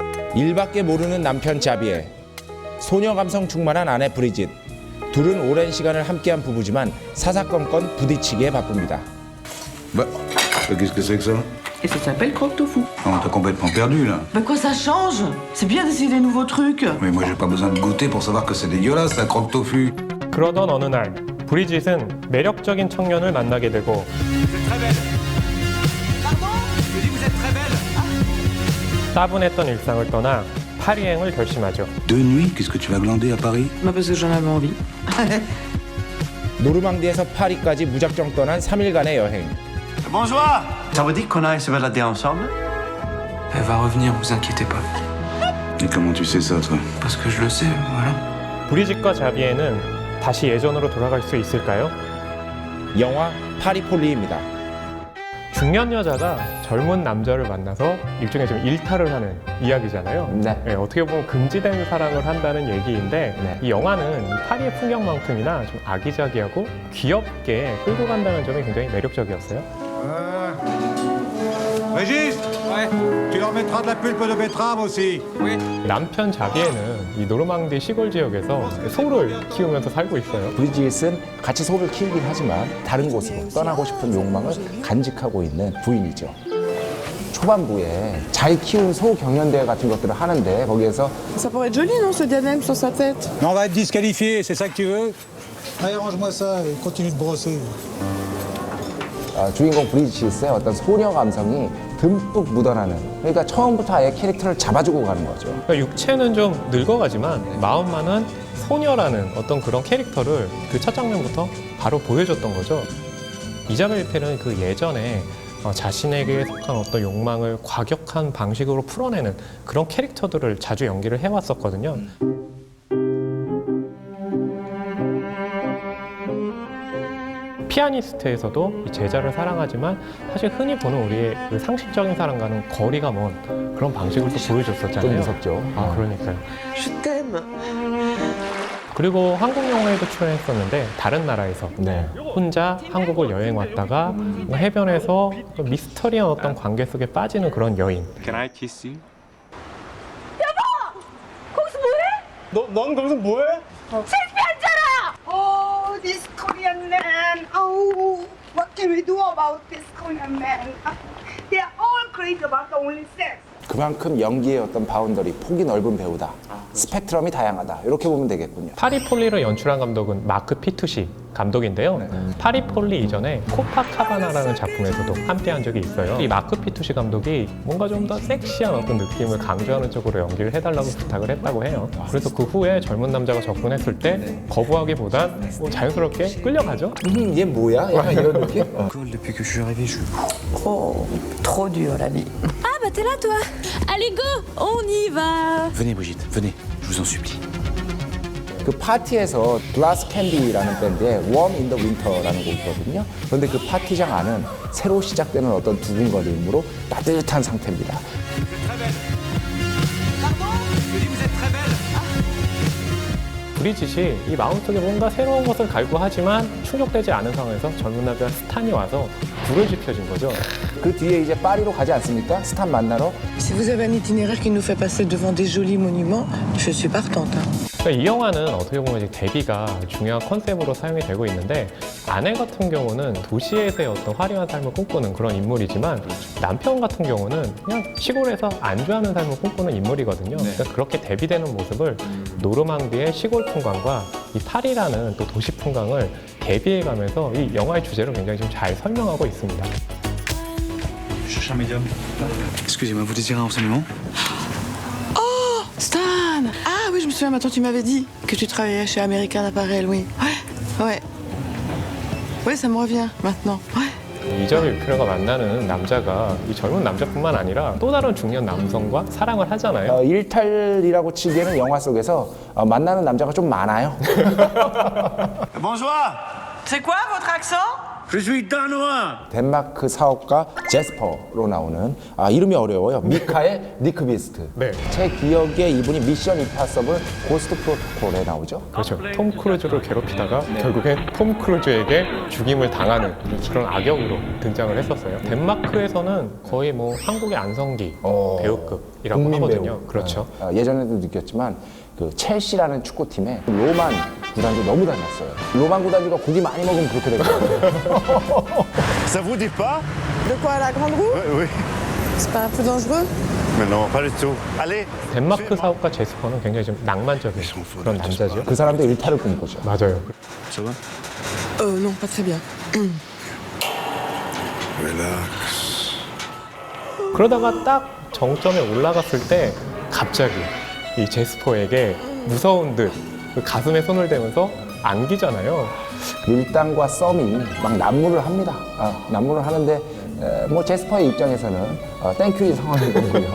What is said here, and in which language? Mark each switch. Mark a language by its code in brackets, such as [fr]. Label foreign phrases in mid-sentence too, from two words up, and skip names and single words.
[ko] 일밖에 모르는 남편 자비에 소녀 감성 충만한 아내 브리짓. 둘은 오랜 시간을 함께한 부부지만 사사건건 부딪히기에 바쁩니다. [fr] Bah, qu'est-ce que c'est que ça? Et ça s'appelle croque tofu. On t'a complètement perdu là. Bah quoi, ça change? C'est bien d'essayer des nouveaux trucs. Mais moi j'ai pas besoin de goûter pour savoir que c'est dégueulasse, la croque tofu. [ko] 그러던 어느 날 브리짓은 매력적인 청년을 만나게 되고 따분했던 일상을 떠나 파리행을 결심하죠. Deux nuits, qu'est-ce que tu vas glander à Paris? Bah parce que j'en avais envie. 노르망디에서 파리까지 무작정 떠난 3일간의 여행. [fr] Bonjour. Ça vous dit qu'on aille se balader ensemble? Elle va revenir, vous inquiétez pas. Et comment tu sais ça, toi? Parce que je le sais, voilà. [ko] 브리짓과 자비에는 다시 예전으로 돌아갈 수 있을까요? 영화 파리폴리입니다. 중년 여자가 젊은 남자를 만나서 일종의 좀 일탈을 하는 이야기잖아요. 네. 어떻게 보면 금지된 사랑을 한다는 얘기인데 네. 이 영화는 이 파리의 풍경만큼이나 좀 아기자기하고 귀엽게 끌고 간다는 점이 굉장히 매력적이었어요. [fr] Régis. Ouais. Tu leur mettras de la pulpe de betterave aussi. [ko] 남편 자비에는 이 노르망디 시골 지역에서 소를 키우면서 살고 있어요. 브리짓은 같이 소를 키우긴 하지만 다른 곳으로 떠나고 싶은 욕망을 간직하고 있는 부인이죠. 초반부에 잘 키운 소 경연대회 같은 것들을 하는데 거기에서 [fr] Ça pourrait être joli, non, ce diadème sur sa tête? Non, on va être disqualifié, c'est ça que tu veux? Allez, range-moi ça et continue de brosser. [ko] 주인공 브리짓의 어떤 소녀 감성이 듬뿍 묻어나는, 그러니까 처음부터 아예 캐릭터를 잡아주고 가는 거죠. 그러니까 육체는 좀 늙어가지만 마음만은 소녀라는 어떤 그런 캐릭터를 그 첫 장면부터 바로 보여줬던 거죠. 이자벨 펠은 그 예전에 자신에게 속한 어떤 욕망을 과격한 방식으로 풀어내는 그런 캐릭터들을 자주 연기를 해왔었거든요. 피아니스트에서도 이 제자를 사랑하지만 사실 흔히 보는 우리의 그 상식적인 사랑과는 거리가 먼 그런 방식을 또 보여줬었잖아요. 좀 무섭죠. 그러니까요. [fr] Je t'aime. [ko] 그리고 한국 영화에도 출연했었는데 다른 나라에서 네. 혼자 한국을 여행 왔다가 해변에서 미스터리한 어떤 관계 속에 빠지는 그런 여인. [en] Can I kiss you? [ko] 넌 거기서 뭐해? [en] Oh, this Korean man. Oh, what can we do about this Korean man? They are all crazy about the only sex. [ko] 그만큼 연기의 어떤 바운더리, 폭이 넓은 배우다. 스펙트럼이 다양하다. 이렇게 보면 되겠군요. 파리폴리를 연출한 감독은 마크 피투시 감독인데요. 파리폴리 이전에 코파카바나라는 작품에서도 함께한 적이 있어요. 이 마크 피투시 감독이 뭔가 좀 더 섹시한 어떤 느낌을 강조하는 쪽으로 연기를 해달라고 부탁을 했다고 해요. 그래서 그 후에 젊은 남자가 접근했을 때 거부하기보단 자연스럽게 끌려가죠. 얘 뭐야? 약간 이런 느낌? [fr] Depuis que je suis arrivé, je... Oh, trop dur la vie. Ah bah t'es là toi. Allez go, on y va. Venez Brigitte, venez, je vous en supplie. [ko] 그 파티에서 글라스 캔디라는 밴드의 Warm in the Winter라는 곡이거든요. 그런데 그 파티장 안은 새로 시작되는 어떤 두근거림으로 따뜻한 상태입니다. 브리짓이 이 마음속에 뭔가 새로운 것을 갈구하지만 충족되지 않은 상황에서 젊은 남자 스탄이 와서 불을 지펴준 거죠. 그 뒤에 이제 파리로 가지 않습니까? 스탄 만나러. [fr] Si vous avez un itinéraire qui nous fait passer devant des jolis monuments, je suis partante. [ko] 그러니까 이 영화는 어떻게 보면 이제 대비가 중요한 컨셉으로 사용이 되고 있는데 아내 같은 경우는 도시에서의 어떤 화려한 삶을 꿈꾸는 그런 인물이지만 남편 같은 경우는 그냥 시골에서 안주하는 삶을 꿈꾸는 인물이거든요. 그러니까 그렇게 대비되는 모습을 노르망디의 시골 풍광과 이 파리라는 또 도시 풍광을 대비해가면서 이 영화의 주제를 굉장히 좀 잘 설명하고 있습니다. [fr] Je cherche un médium. Excusez-moi, vous désirez un renseignement? Oh, Stan! Ah oui, je me souviens, maintenant tu m'avais dit que tu travaillais chez American Apparel, oui. Ouais. Ouais, ça me revient maintenant. Ouais. [ko] 이자벨 뷰페르가 만나는 남자가 이 젊은 남자뿐만 아니라 또 다른 중년 남성과 사랑을 하잖아요. 일탈이라고 치기에는 영화 속에서 만나는 남자가 좀 많아요. [fr] Bonjour. C'est quoi votre accent? Je suis danois. [ko] 덴마크 사업가 제스퍼로 나오는 이름이 어려워요. 미카의 니크비스트. 네. 제 기억에 이분이 미션 임파서블 고스트 프로토콜에 나오죠. 그렇죠. 톰 크루즈를 괴롭히다가 결국엔 톰 크루즈에게 죽임을 당하는 그런 악역으로 등장을 했었어요. 덴마크에서는 거의 뭐 한국의 안성기 배우급이라고 국민 하거든요. 배우. 그렇죠. 예전에도 느꼈지만 그 첼시라는 축구팀에 로만 구단주 너무 닮았어요. 로만 구단주가 고기 많이 먹으면 그렇게 되거든요. [fr] Ça vous dit pas? De quoi, la grande roue Oui. C'est pas un peu dangereux Mais non, pas du tout. Allez. [ko] 덴마크 사업가 제스퍼는 굉장히 좀 낭만적인 그런 남자죠. 그 사람도 일탈을 꿈꾸죠. 맞아요. [fr] Ça va? Non, pas très bien. Relax. [ko] 그러다가 딱 정점에 올라갔을 때 갑자기 이 제스퍼에게 무서운 듯그 가슴에 손을 대면서 안기잖아요. 밀당과 썸이 막 난무를 합니다. 난무를 하는데 뭐 제스퍼의 입장에서는 땡큐의 상황인 거고요.